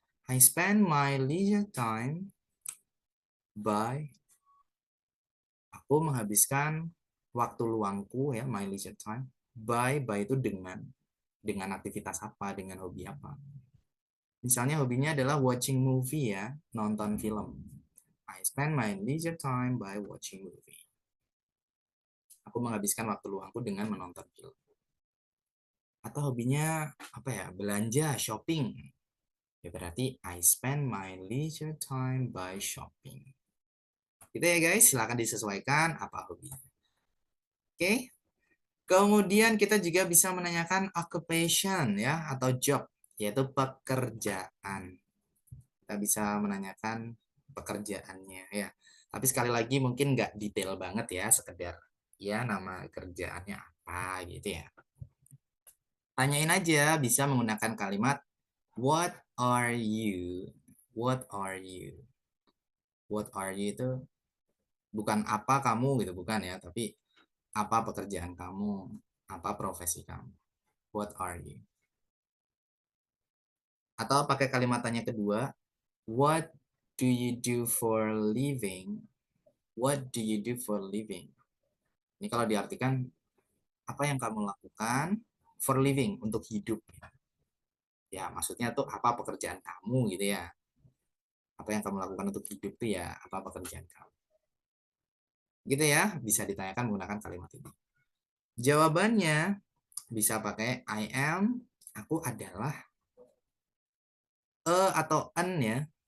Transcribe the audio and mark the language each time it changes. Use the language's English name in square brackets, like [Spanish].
[English] I spend my leisure time by, [Indonesian] aku menghabiskan waktu luangku ya, [English] my leisure time by [Indonesian] itu dengan aktivitas apa, dengan hobi apa. Misalnya hobinya adalah [English] watching movie [Indonesian] ya, nonton film. [English] I spend my leisure time by watching movie. [Indonesian] Aku menghabiskan waktu luangku dengan menonton film. Atau hobinya apa ya, belanja, shopping. Ya berarti [English] I spend my leisure time by shopping. [Indonesian] Gitu ya guys, silahkan disesuaikan apa hobinya. Oke, Kemudian kita juga bisa menanyakan occupation ya atau job, yaitu pekerjaan. Kita bisa menanyakan pekerjaannya ya. Tapi sekali lagi mungkin nggak detail banget ya, sekedar ya nama kerjaannya apa gitu ya. Tanyain aja, bisa menggunakan kalimat [English] what are you? What are you? What are you [Indonesian] itu bukan apa kamu gitu, bukan ya, tapi apa pekerjaan kamu, apa profesi kamu. [English] What are you? [Indonesian] Atau pakai kalimat tanya kedua, [English] what do you do for living? What do you do for living? [Indonesian] Ini kalau diartikan, apa yang kamu lakukan [English] for living, [Indonesian] untuk hidup. Ya, maksudnya tuh apa pekerjaan kamu gitu ya. Apa yang kamu lakukan untuk hidup tuh ya, apa pekerjaan kamu. Gitu ya, bisa ditanyakan menggunakan kalimat ini. Jawabannya bisa pakai [English] I am, [Indonesian] aku adalah, atau an ya.